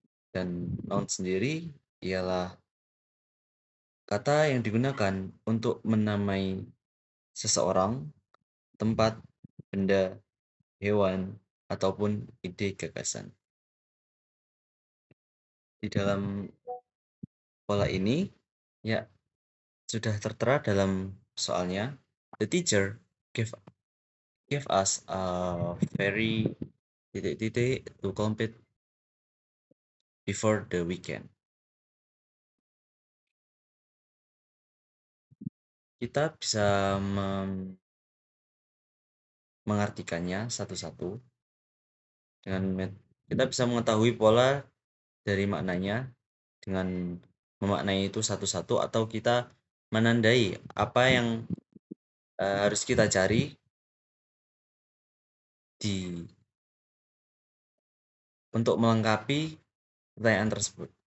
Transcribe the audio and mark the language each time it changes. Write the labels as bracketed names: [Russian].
[Indonesian] Dan noun sendiri ialah kata yang digunakan untuk menamai seseorang, tempat, benda, hewan, ataupun ide gagasan. Di dalam pola ini, ya, sudah tertera dalam soalnya. [English] The teacher give us a very [Indonesian] titik-titik [English] to complete before the weekend. [Indonesian] Kita bisa mengartikannya satu-satu dengan kita bisa mengetahui pola dari maknanya dengan memaknai itu satu-satu, atau kita menandai apa yang harus kita cari di untuk melengkapi pertanyaan tersebut.